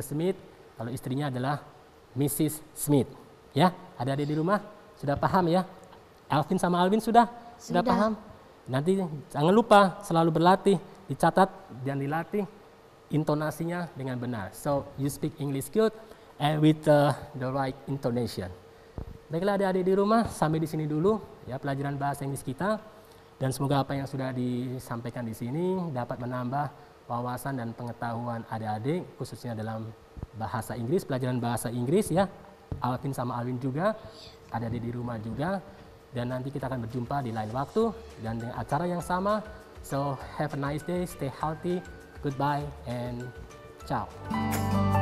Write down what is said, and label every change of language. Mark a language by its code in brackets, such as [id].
[id] Smith, kalau istrinya adalah Mrs. Smith. Ya, adik-adik di rumah sudah paham ya? Alvin sama Alvin sudah paham? Nanti jangan lupa selalu berlatih, dicatat dan dilatih intonasinya dengan benar. [en] So, you speak English good and with the right intonation. [id] Baiklah adik-adik di rumah, sampai di sini dulu ya pelajaran bahasa Inggris kita. Dan semoga apa yang sudah disampaikan di sini dapat menambah wawasan dan pengetahuan adik-adik, khususnya dalam bahasa Inggris, pelajaran bahasa Inggris ya. Alvin sama Alvin juga, adik-adik di rumah juga. Dan nanti kita akan berjumpa di lain waktu dan dengan acara yang sama. [en] So, have a nice day, stay healthy, goodbye, and ciao.